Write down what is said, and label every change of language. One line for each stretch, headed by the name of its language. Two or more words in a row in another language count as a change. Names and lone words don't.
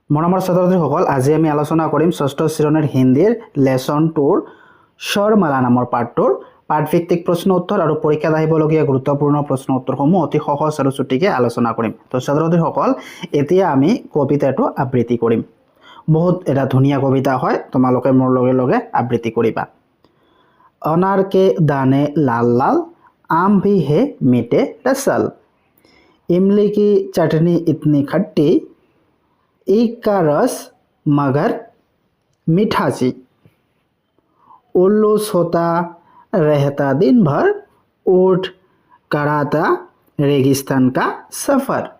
Assamese: মৰমৰ ছাত্ৰ-ছাত্ৰীসকল, আজি আমি আলোচনা কৰিম ষষ্ঠ শ্ৰেণীৰ হিন্দীৰ লেছন 2ৰ স্বৰমালা নামৰ পাঠটোৰ পাঠভিত্তিক প্ৰশ্ন উত্তৰ আৰু পৰীক্ষাত আহিবলগীয়া গুৰুত্বপূৰ্ণ প্ৰশ্ন উত্তৰসমূহ অতি সহজ আৰু চুটিকে আলোচনা কৰিম। তো ছাত্ৰ-ছাত্ৰীসকল, এতিয়া আমি কবিতাটো আবৃত্তি কৰিম। বহুত এটা ধুনীয়া কবিতা হয়, তোমালোকে মোৰ লগে লগে আবৃত্তি কৰিবা।
Hindi: अनार के दाने लाल लाल, आम भी है मीठे रसल, इमली की चटनी इतनी खट्टी, ईख का रस मगर मीठा सी, उल्लू सोता रहता दिन भर, ऊँट कराता रेगिस्तान का सफर,